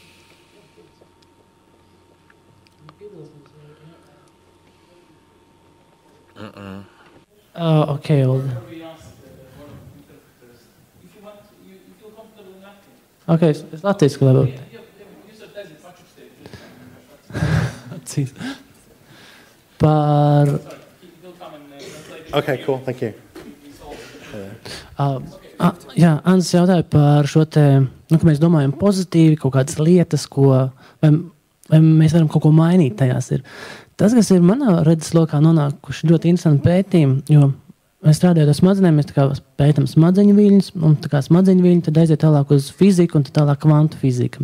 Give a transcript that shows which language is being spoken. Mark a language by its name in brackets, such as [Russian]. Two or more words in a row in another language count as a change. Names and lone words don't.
[English] Okay, Olga. [Latvian] Okay, es latviski varbūt. Par... [English] Okay, cool, thank you. [Latvian] Jā, Andris jautāja par šo te, ka mēs domājam pozitīvi, kaut kādas lietas, vai mēs varam kaut ko mainīt tajās ir. Tas, kas ir manā redzeslokā nonākuši ļoti interesanti pētījumi, jo mēs strādājot ar smadzenēm, mēs tā kā pētam smadzeņu viļņus, un tā kā smadzeņu viļņi tad aiziet tālāk uz fiziku un tad tālāk kvantu fizika.